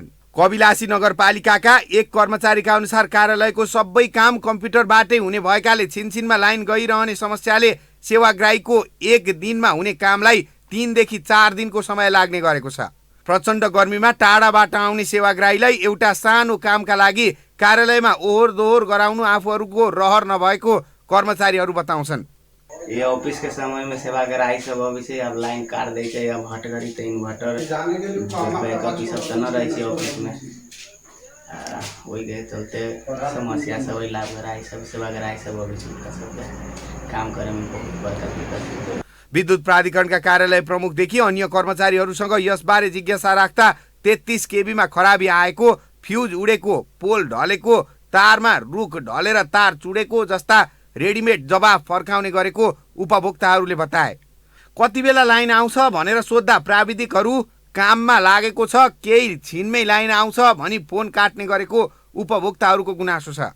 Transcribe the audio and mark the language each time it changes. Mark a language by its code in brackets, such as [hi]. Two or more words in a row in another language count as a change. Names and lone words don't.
[ne] कविलासी नगरपालिकाका एक कर्मचारीका अनुसार कार्यालयको सबै काम कम्प्युटरबाटै हुने भएकाले छिनछिनमा लाइन गइरहने समस्याले सेवाग्राहीको एक दिनमा हुने कामलाई 3 देखि 4 दिनको समय लाग्ने गरेको छ। प्रचण्ड गर्मीमा टाढाबाट आउने सेवाग्राहीलाई एउटा सानो कामका लागि कार्यालयमा ओहोर दोहोर गराउनु आफूहरूको रहर नभएको कर्मचारीहरू बताउँछन्। [mai] ये ऑफिस के समय में सेवाग्राही सब अभी से अब लाइन काट दै छै, अब हट गरी त [en] inverter backup [mai] सब त न रहै छै ऑफिस में, वही के चलते समस्या सब लाभग्राही सब सेवाग्राही सब अभी काम करे में बहुत बड़का दिक्कत। [ne] विद्युत प्राधिकरणका कार्यालय प्रमुखदेखि अन्य कर्मचारीहरूसँग यसबारे जिज्ञासा राख्दा 33 केबीमा खराबी आएको, फ्युज उडेको, पोल ढलेको, तारमा रुख ढलेर तार चुडेको जस्ता रेडिमेड जवाफ फर्काउने गरेको उपभोक्ताहरूले बताए। कति बेला लाइन आउँछ भनेर सोद्धा प्राविधिकहरू काममा लागेको छ, केही छिनमै लाइन आउँछ भनी फोन काट्ने गरेको उपभोक्ताहरूको गुनासो छ।